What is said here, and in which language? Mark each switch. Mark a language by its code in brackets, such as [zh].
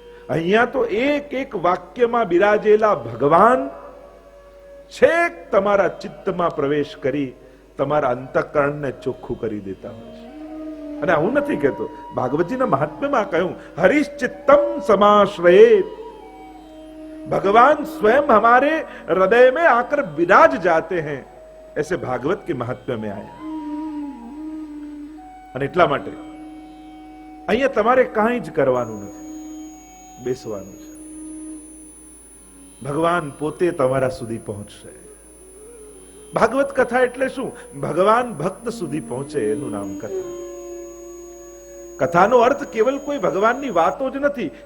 [gu] અહીંયા તો એક એક વાક્યમાં બિરાજેલા ભગવાન છેક તમારા ચિત્તમાં પ્રવેશ કરી તમારા અંતઃકરણને ચોખ્ખું કરી દેતા હોય છે. અને હું નથી કહેતો, ભાગવતજીના મહાત્મ્યમાં કહ્યું [sa] હરિશ્ચિત્તમ સમાશ્રયેત. [hi] भगवान स्वयं हमारे हृदय में आकर विराज जाते हैं, ऐसे भागवत के महत्व में आया. [gu] અને એટલા માટે અહીંયા તમારે કાંઈ જ કરવાનું નથી, બેસવાનું છે. ભગવાન પોતે તમારા સુધી પહોંચશે. ભાગવત કથા એટલે શું? ભગવાન ભક્ત સુધી પહોંચે એનું નામ કથા. કથાનો અર્થ કેવલ કોઈ ભગવાનની વાતો જ નથી.